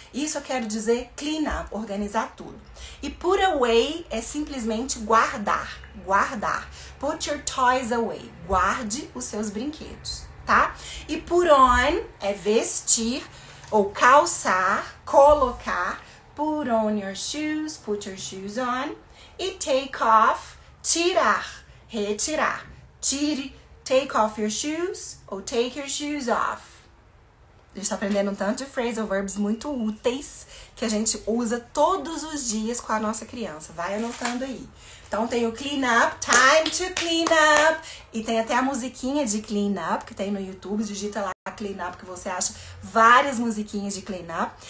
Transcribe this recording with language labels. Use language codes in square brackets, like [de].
[pt] Isso eu quero dizer clean up, organizar tudo. E put away é simplesmente guardar, guardar. [en] Put your toys away, [pt] guarde os seus brinquedos, tá? E put on é vestir ou calçar, colocar. [en] Put on your shoes, put your shoes on. E take off, [pt] tirar. Retirar. [en] Tire, take off your shoes ou take your shoes off. [pt] A gente está aprendendo um tanto de phrasal verbs muito úteis que a gente usa todos os dias com a nossa criança. Vai anotando aí. Então tem o clean up, time to clean up. E tem até a musiquinha de clean up que tem no YouTube. Digita lá clean up que você acha várias musiquinhas de clean up.